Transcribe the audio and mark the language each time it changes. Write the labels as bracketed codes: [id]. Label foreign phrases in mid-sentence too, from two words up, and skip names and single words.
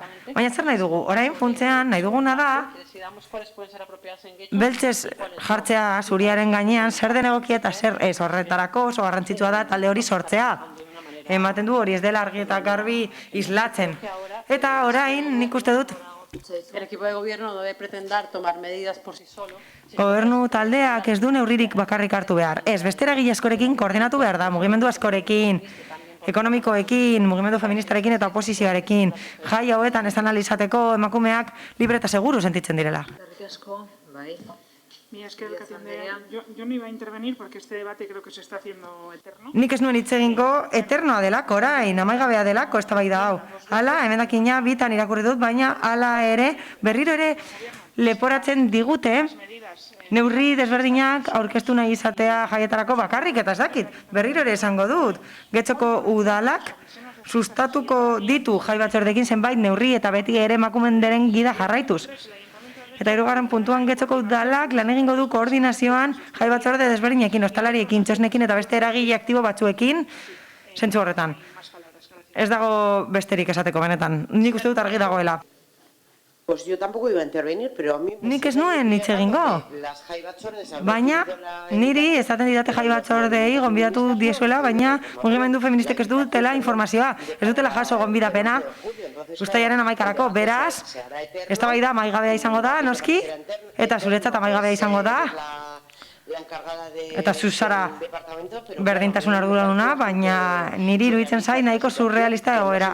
[eu] Baina zer nahi dugu? Orain funtzean nahi duguna da beltzez jartzea zuriaren gainean zer den egokia eta zer ez horretarako oso garrantzitsua da talde hori sortzea. Ematen du hori ez dela argi eta garbi islatzen. Eta orain nik uste dut [es] El equipo de gobierno no debe pretender tomar medidas por sí solo. [eu] Gobernu taldeak ez du neurririk bakarrik hartu behar. Ez, beste eragile askorekin koordinatu behar da, mugimendu askorekin, ekonomikoekin, mugimendu feministarekin eta oposizioarekin. Jai hauetan ez analizateko emakumeak libre eta seguru sentitzen direla. [es] Yo no iba a intervenir porque este debate creo que se está haciendo eterno. [eu] Nik ez nuen hitz egingo eternoa delako, orain, amaigabea delako eztabaida hau. Hala, emendakina bitan irakurri dut, baina hala ere, berriro ere leporatzen digute neurri desberdinak aurkeztu nahi izatea jaietarako bakarrik eta ez dakit. Berriro ere esango dut, Getxoko udalak sustatuko ditu jai batzordekin zenbait neurri eta beti ere emakunderen gida jarraituz. Eta 3. puntuan Getxoko udalak lan egingo du koordinazioan jai batzorde desberdinekin, ostalariekin, txosnekin eta beste eragile aktibo batzuekin, zentzu horretan. Ez dago besterik esateko benetan, nik uste dut argi dagoela. [es] Pues yo tampoco iba a intervenir, pero a mí... [eu] Nik ez nuen hitz egingo. Baina, niri esaten didate jai batzordei gonbidatu diezuela, baina mugimendu feministek ez dutela informazioa, ez dutela jaso gonbidapena uztailaren 11-arako. Beraz, eztabaida amaigabea izango da, noski, eta zuretzat amaigabea izango da, eta zuzara berdintasun arduraduna, baina niri iruditzen zait nahiko surrealista egoera.